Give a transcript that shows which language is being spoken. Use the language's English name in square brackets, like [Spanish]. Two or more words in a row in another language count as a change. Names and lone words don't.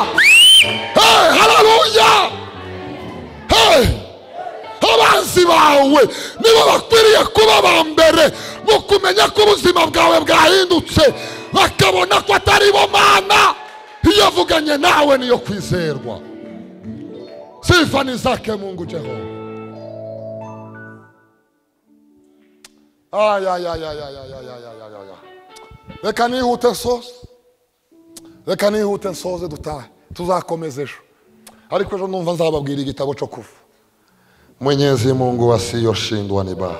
[Kinyarwanda] Hey, haleluya! Hey! Abanzi bawe nibo bakwiriye kuba bambere mu kumenya ko ubuzima bwawe bwahindutse, bakabona ko atari bo Mana yavuganye nawe niyo kwizerwa. [Swahili] Sifa ni zake Mungu Jehova. [Kinyarwanda] Reka nihute nsoze dutahe, tuzakomeza ejo. Ariko ejo numva nzababwira igitabo cyo kuva. [Swahili] Mwenyezi Mungu asiyoshindwa nibaha.